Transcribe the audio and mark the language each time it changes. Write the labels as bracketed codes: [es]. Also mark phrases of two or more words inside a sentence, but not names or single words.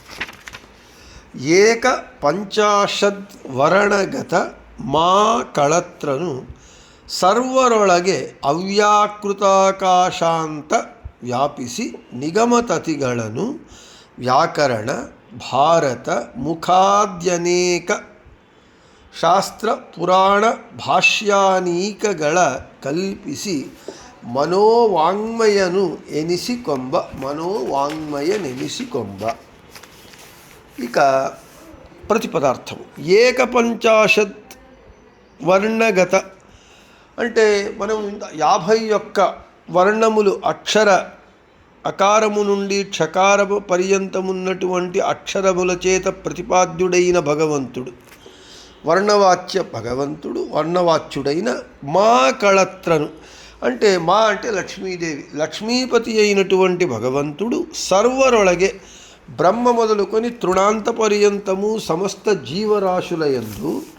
[kn] ಏಕ ಪಂಚಾಶದ್ವರ್ಣಗತ ಮಾ ಕಳತ್ರನು ಸರ್ವರೊಳಗೆ ಅವ್ಯಾಕೃತಾಕಾಶಾಂತ ವ್ಯಾಪಿಸಿ ನಿಗಮತತಿಗಳನ್ನು ವ್ಯಾಕರಣ ಭಾರತ ಮುಖಾದ್ಯನೇಕ ಶಾಸ್ತ್ರ ಪುರಾಣ ಭಾಷ್ಯಾನೀಕಗಳ ಕಲ್ಪಿಸಿ ಮನೋವಾಂಗ್ಮಯನು ಎನಿಸಿಕೊಂಬ. [te] ఇక ప్రతిపదార్థము. ఏకపంచాశత్ వర్ణగత అంటే మనం 51 వర్ణములు అకారము నుండి క్షకారము పర్యంతమున్నటువంటి అక్షరముల చేత ప్రతిపాద్యుడైన భగవంతుడు, వర్ణవాచ్య భగవంతుడు, వర్ణవాచ్యుడైన మా కళత్రను అంటే మా అంటే లక్ష్మీదేవి, లక్ష్మీపతి అయినటువంటి భగవంతుడు సర్వరొళగే బ్రహ్మ మొదలుకొని తృణాంత పర్యంతము సమస్త జీవరాశులయందు